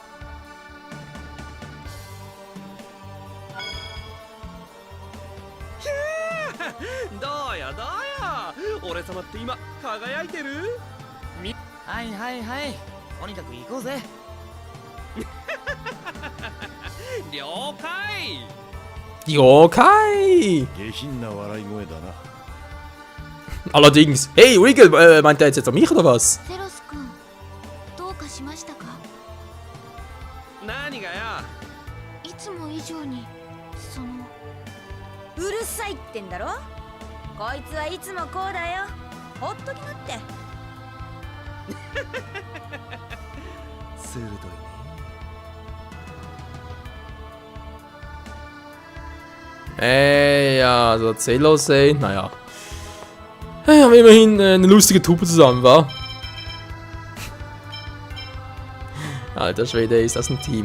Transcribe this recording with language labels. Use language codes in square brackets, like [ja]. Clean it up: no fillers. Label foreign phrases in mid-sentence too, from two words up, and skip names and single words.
[ja] どうよどうよ、俺様って今輝いてる？はいはいはい、とにかく行こうぜ。了解。了解! 下品な笑い声だな。 [de] Allerdings. Hey, Wiggle, meint er jetzt an mich oder was? [ja] ゼロス君どうかしましたか？何がや？いつも以上にそのうるさいってんだろ。こいつはいつもこうだよ。ほっときなって。鋭いね。 [de] Ja, also Zelos, naja. Wir haben immerhin eine lustige Truppe zusammen, wa? Alter Schwede, ist das ein Team.